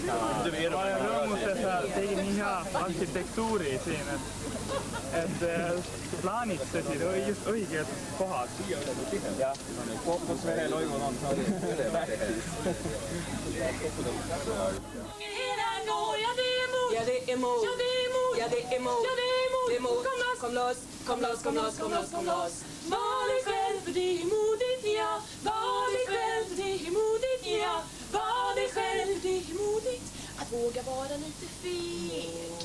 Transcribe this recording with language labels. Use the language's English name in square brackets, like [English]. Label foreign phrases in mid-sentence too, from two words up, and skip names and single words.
[Estonian] Ma olen rõõmus, et sa tegid nii hea arhitektuuri siin, et plaanitsesid just õiged kohad. Jah, kus vereloigud on, see oli tähtis. [Swedish] Ja, det är emot. Ja, det är emot. Det är emot. Kom loss. Kom loss, kom loss, kom loss, kom loss. Var dig själv för det är modigt, ja. Var dig själv för det är modigt, ja. Var dig själv för det är modigt. Att våga vara lite feg.